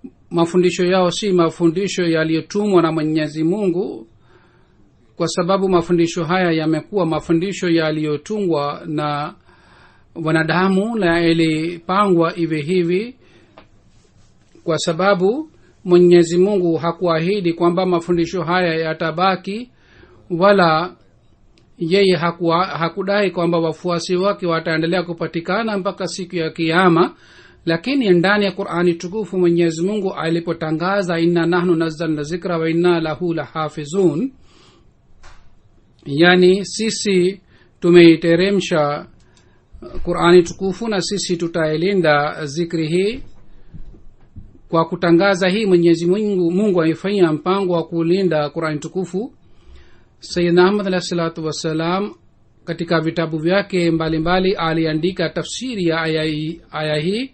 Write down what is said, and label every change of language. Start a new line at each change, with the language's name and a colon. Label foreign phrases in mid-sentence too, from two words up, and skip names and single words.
Swahili: mafundisho yao si mafundisho yaliyotumwa na Mwenyezi Mungu, kwa sababu mafundisho haya yamekuwa mafundisho yaliyotungwa na wanadamu na yalipangwa iwe hivi, kwa sababu Mwenyezi Mungu hakuahidi kwamba mafundisho haya yatabaki, wala yeye hakudai kwamba wafuasi wake wataendelea kupatikana mpaka siku ya kiyama. Lakini ndani ya Qur'ani tukufu Mwenyezi Mungu alipotangaza
Arabic: إنا نحن نزلنا الذكر وإنا له لحافظون,
Swahili: yani sisi tumeiteremsha Qur'ani tukufu na sisi tutailinda zikri hii. Kwa kutangaza hii Mwenyezi Mungu aifanya mpango wa kulinda Qur'ani tukufu. Sayyidina Ahmad
Arabic: عليه الصلاة والسلام
Swahili: katika vitabu vyake mbalimbali aliandika tafsiri ya aya hii.